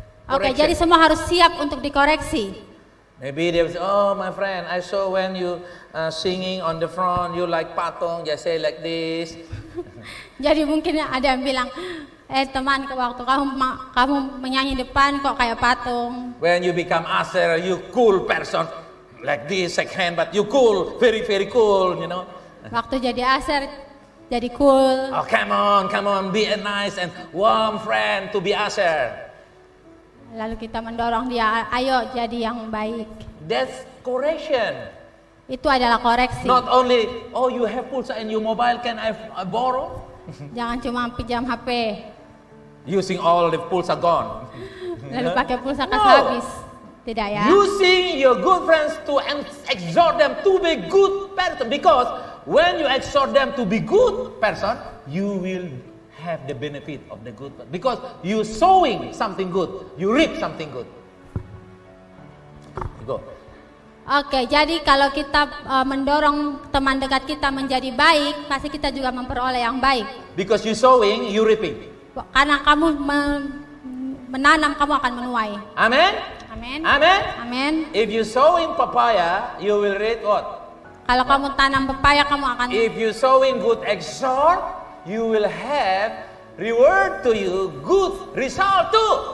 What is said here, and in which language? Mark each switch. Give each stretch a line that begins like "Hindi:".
Indonesian: Oke, jadi semua harus siap untuk dikoreksi.
English: Maybe they will say, oh my friend, I saw when you singing on the front, you like patong, just say like this.
Indonesian: Jadi mungkin ada yang bilang, teman, waktu kamu menyanyi depan kok kayak patung.
English: When you become usher, you cool person, like this, shake hand, but you cool, very cool,
Indonesian: Waktu jadi aser, jadi cool.
English: Oh come on, be a nice and warm friend to be usher.
Indonesian: Lalu kita mendorong dia, ayo jadi yang baik.
English: That's correction.
Indonesian: Itu adalah koreksi.
English: Not only, oh you have pulsa in your mobile, can I borrow?
Indonesian: Jangan cuma pinjam HP,
English: Using all the pulsa gone.
Indonesian: lalu pakai pulsa
English: No.
Indonesian: habis. Tidak ya.
English: Using your good friends to exhort them to be good person. Because when you exhort them to be good person, you will have the benefit of the good. Because you sowing something good, you reap something good. Go.
Indonesian: Oke, jadi kalau kita mendorong teman dekat kita menjadi baik, pasti kita juga memperoleh yang baik.
English: Because you sowing, you reaping.
Indonesian: Karena kamu menanam, kamu akan menuai.
English: Amen.
Indonesian: Amin.
English: Amen.
Indonesian: Amin.
English: If you sowing papaya, you will reap what?
Indonesian: Kalau kamu tanam pepaya, kamu akan.
English: If you sowing good exhort, you will have reward to you, good result too.